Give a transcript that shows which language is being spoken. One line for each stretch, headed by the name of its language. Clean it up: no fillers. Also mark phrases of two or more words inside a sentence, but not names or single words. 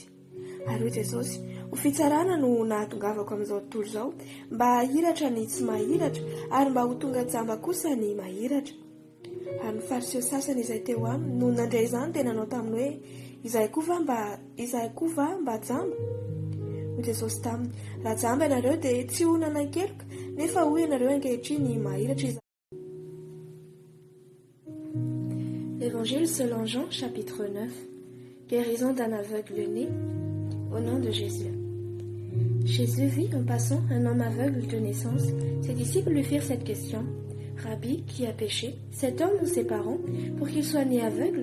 Malagasy: Ary hoy Jesosy, ho fitsarana no nahatongavako amin'izao tontolo izao mba hahiratra ny tsy mahiratra ary mba ho tonga jamba kosa ny mahiratra. Ary ny fariseo sasany izay teo aminy no nandray izany dia nanao taminy hoe izahay koa va mba jamba? Hoy Jesosy taminy, raha jamba ianareo dia tsy ho nanankeloka nefa hoy ianareo ankehitriny mahiratra izy.
French: Évangile selon Jean, chapitre 9. Guérison d'un aveugle-né au nom de Jésus. Jésus vit en passant un homme aveugle de naissance. Ses disciples lui firent cette question. Rabbi, qui a péché, cet homme ou ses parents, pour qu'il soit né aveugle?